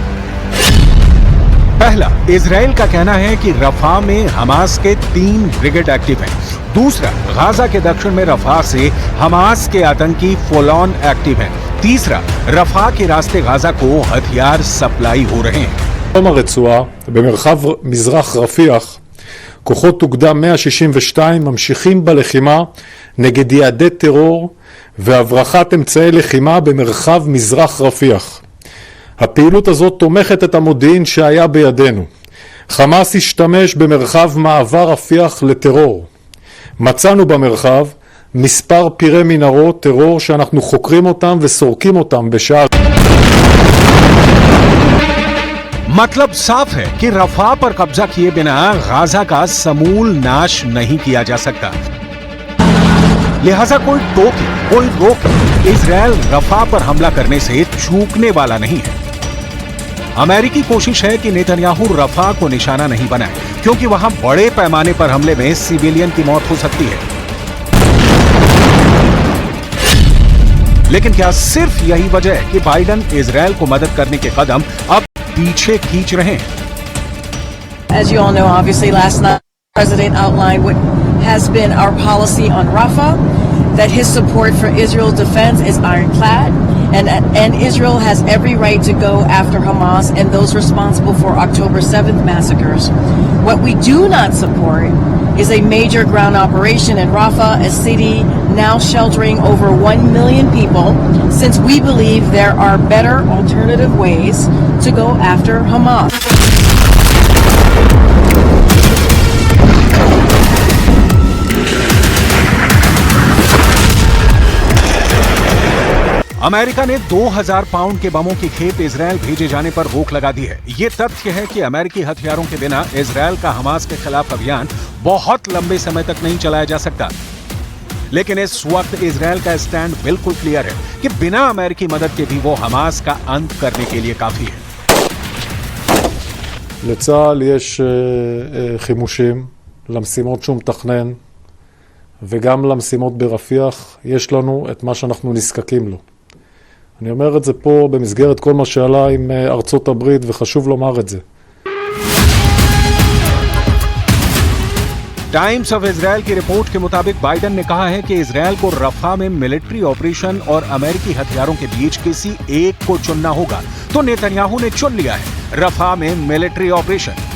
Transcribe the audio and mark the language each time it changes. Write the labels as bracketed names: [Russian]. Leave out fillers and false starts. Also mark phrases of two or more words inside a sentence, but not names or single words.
[Hindi] पहला, इजराइल का कहना है कि रफा में हमास के 3 ब्रिगेड एक्टिव हैं। दूसरा, गाजा के दक्षिण में रफा से हमास के आतंकी [English] full on active [Hindi] हैं। तीसरा, रफा के रास्ते गाजा को हथियार सप्लाई हो रहे हैं। [Hebrew] הרצועה, במרחב מזרח רפיח, כוחות אוגדה 162 ממשיכים בלחימה נגד יעדי טרור והברחת אמצעי לחימה במרחב מזרח רפיח. הפעילות הזאת תומכת את המודיעין שהיה בידינו. חמאס השתמש במרחב מעבר רפיח לטרור. מצאנו במרחב מספר פירי מנהרות טרור שאנחנו חוקרים אותם וסורקים אותם בשעה. [Hindi] मतलब साफ है कि रफा पर कब्जा किए बिना गाजा का समूल नाश नहीं किया जा सकता। लिहाजा कोई टोके, कोई रोके, इजरायल रफा पर हमला करने से चूकने वाला नहीं है। अमेरिकी कोशिश है कि नेतन्याहू रफा को निशाना नहीं बनाए, क्योंकि वहां बड़े पैमाने पर हमले में सिविलियन की मौत हो सकती है। लेकिन क्या सिर्फ यही वजह है कि बाइडेन इजरायल को मदद करने के कदम अब पीछे खींच रहे हैं? [English] As you all know, obviously last night the president outlined what has been our policy on Rafah, that his support for Israel's defense is ironclad, and Israel has every right to go after Hamas and those responsible for October 7th massacres. What we do not support is a major ground operation in Rafah, a city now sheltering over 1 million people, since we believe there are better alternative ways to go after Hamas. [Hindi] अमेरिका ने 2000 पाउंड के बमों की खेप इजरायल भेजे जाने पर रोक लगा दी है। ये तथ्य है कि अमेरिकी हथियारों के बिना इजरायल का हमास के खिलाफ अभियान बहुत लंबे समय तक नहीं चलाया जा सकता। लेकिन इस वक्त इजरायल का स्टैंड बिल्कुल क्लियर है कि बिना अमेरिकी मदद के भी वो हमास का अंत करने के लिए काफी है। [Hebrew] לצה"ל יש חימושים למשימות שהוא מתכנן, וגם למשימות ברפיח יש לנו את מה שאנחנו נזקקים לו. אני אומר את זה פה במסגרת כל מה שעלה עם ארצות הברית, וחשוב לומר את זה. [Hindi] टाइम्स ऑफ इजरायल की रिपोर्ट के मुताबिक बाइडेन ने कहा है कि इजरायल को रफा में [English] military operation [Hindi] और अमेरिकी हथियारों के बीच किसी एक को चुनना होगा, तो नेतन्याहू ने चुन लिया है रफा में [English] military operation.